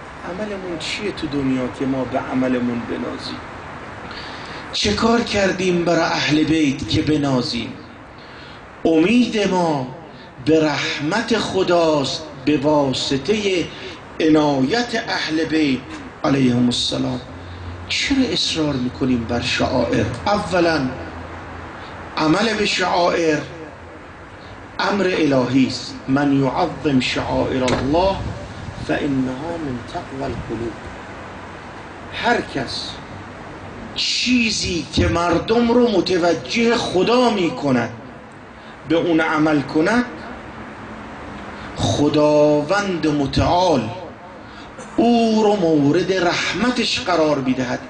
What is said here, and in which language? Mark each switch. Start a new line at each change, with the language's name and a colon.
Persian: عملمون چیه تو دنیا که ما به عملمون بنازیم؟ چه کار کردیم برای اهل بیت که بنازیم؟ امید ما به رحمت خداست به واسطه عنایت اهل بیت علیهم السلام. چرا اصرار میکنیم بر شعائر؟ اولا عمل به شعائر امر الهی است.
Arabic: من یعظم شعائر الله فانها من تقوی القلوب.
Persian: هر کس چیزی که مردم رو متوجه خدا میکند به اون عمل کند، خداوند متعال او رو مورد رحمتش قرار میدهد.